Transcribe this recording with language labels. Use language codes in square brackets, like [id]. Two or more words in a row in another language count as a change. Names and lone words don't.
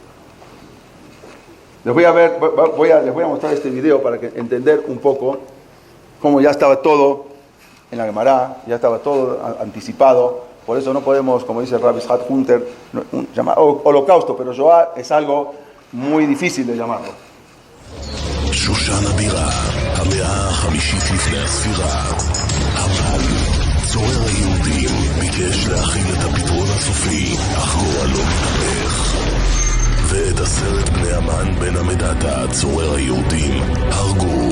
[es] Les voy a mostrar este video para entender un poco cómo ya estaba todo en la Gemara, ya estaba todo anticipado. Por eso no podemos, como dice Rabbi Ishaq Hunter, llamar holocausto, pero Shoah es algo muy difícil de llamarlo. [he] שושן הבירה, המאה החמישית לפני הספירה. המן, צורר היהודים, ביקש להכין את הפתרון הסופי, אך גורלו מתהפך. ואת 10 בני המן בן המדתה, צורר היהודים, הרגו.